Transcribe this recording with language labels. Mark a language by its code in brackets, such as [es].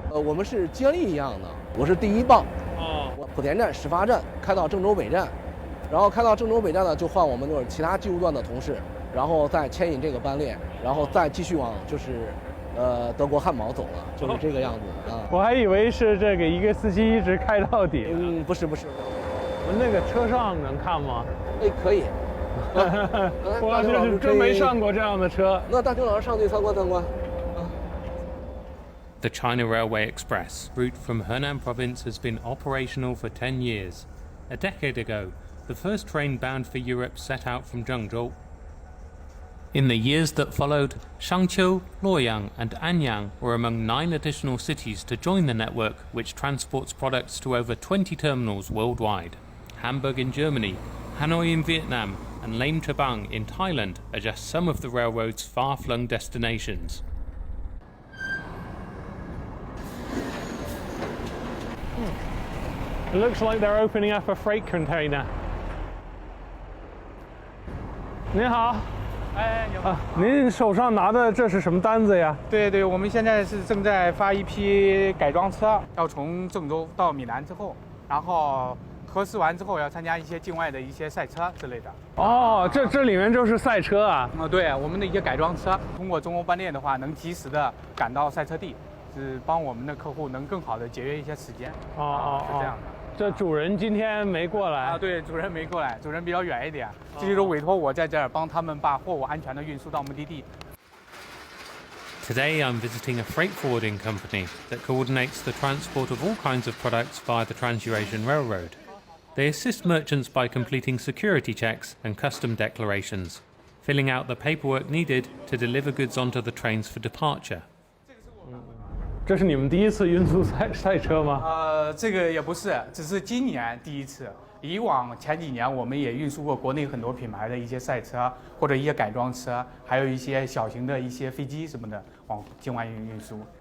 [zh] 我们是接力一样的，我是第一棒。我莆田站始发站开到郑州北站，然后开到郑州北站呢，就换我们就是其他技术段的同事，然后再牵引这个班列，然后再继续往就是德国汉堡走了，就是这个样子啊。我还以为是这个一个司机一直开到底。不是。我们那个车上能看吗？可以。我就是真没上过这样的车。那大牛老师上去参观。 [en] The China Railway Express route from Henan province has been operational for 10 years. A decade ago, the first train bound for Europe set out from Zhengzhou. In the years that followed, Shangqiu, Luoyang and Anyang were among 9 additional cities to join the network, which transports products to over 20 terminals worldwide. Hamburg in Germany, Hanoi in Vietnam and Laem Chabang in Thailand are just some of the railroad's far-flung destinations. It looks like they're opening up a freight container. [zh] 您好。你好。您手上拿的这是什么单子呀？对，我们现在是正在发一批改装车，要从郑州到米兰之后，然后核实完之后要参加一些境外的一些赛车之类的。这里面就是赛车啊？对，我们的一些改装车，通过中欧班列的话，能及时的赶到赛车地，是帮我们的客户能更好的节约一些时间。是这样的。这主人今天没过来对，主人没过来，主人比较远一点，这就是委托我在这儿帮他们把货物安全的运输到目的地。 [en] Today I'm visiting a freight forwarding company that coordinates the transport of all kinds of products via the Trans-Eurasian Railroad. They assist merchants by completing security checks and custom declarations, filling out the paperwork needed to deliver goods onto the trains for departure. [zh] 这是你们第一次运输赛车吗？这个也不是，只是今年第一次。以往前几年我们也运输过国内很多品牌的一些赛车或者一些改装车，还有一些小型的一些飞机什么的往境外运输。